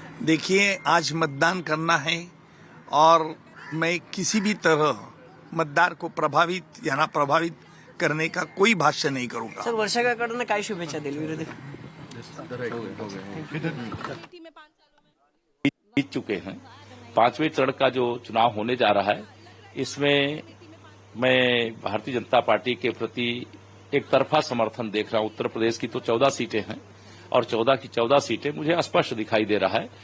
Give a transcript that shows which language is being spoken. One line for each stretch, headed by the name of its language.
Hindi: देखिए, आज मतदान करना है और मैं किसी भी तरह मतदार को प्रभावित या ना प्रभावित करने का कोई भाष्य नहीं करूंगा।
Marathi: सर, वर्षाकडनं काय शुभेच्छा दिली विरोधी?
Hindi: जीत चुके हैं। 5वें चरण का जो चुनाव होने जा रहा है, इसमें मैं भारतीय जनता पार्टी के प्रति एक तरफा समर्थन देख रहा हूं। उत्तर प्रदेश की तो 14 सीटें हैं और 14 की 14 सीटें मुझे स्पष्ट दिखाई दे रहा है।